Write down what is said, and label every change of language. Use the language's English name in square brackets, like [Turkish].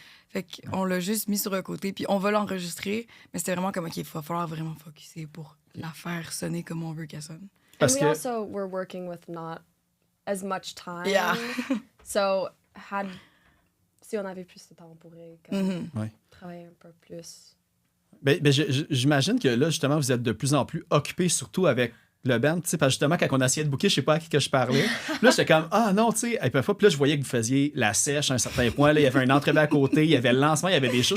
[French] Fait qu'on l'a juste mis sur le côté. Puis on va l'enregistrer. Mais c'était vraiment comme, OK, il va falloir vraiment focusser pour la faire sonner comme on veut qu'elle sonne. Parce [English] and [French] que... [English] we also were working with not as much time. Yeah. [French] So si on avait plus de temps, on pourrait comme, Ouais. travailler un peu plus. Ben, j'imagine que là, justement, vous êtes de plus en plus occupés, surtout avec le band. Tu sais, parce que justement, quand on essayait de booker, je sais pas à qui que je parlais. Là, j'étais comme, non, tu sais, puis parfois, puis là, je voyais que vous faisiez la sèche à un certain point. Là, il y avait un entrevue à côté, il y avait le lancement, il y avait des shows.